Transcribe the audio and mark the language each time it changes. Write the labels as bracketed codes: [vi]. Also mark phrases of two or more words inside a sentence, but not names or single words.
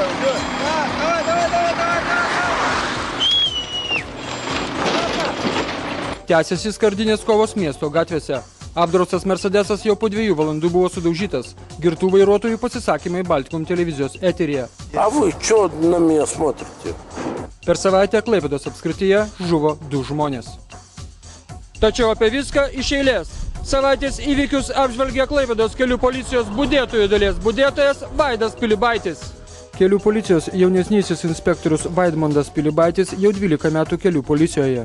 [lt] Tęsiasi skardinės kovos miesto gatvėse. Apdraustas Mercedesas jau po 2 valandų buvo sudaužytas. Girtų vairuotojų pasisakymai Baltikum televizijos eteryje. [ru] A вы что на меня смотрите? [lt] Per savaitę Klaipėdos apskrityje žuvo 2 žmonės. Tačiau apie viską iš eilės. Savaitės įvykius apžvelgia Klaipėdos kelių policijos budėtojų dalies budėtojas Vaidas Pilibaitis. Kelių policijos jaunesnysis inspektorius Vaidmondas Pilibaitis jau 12 metų kelių policijoje.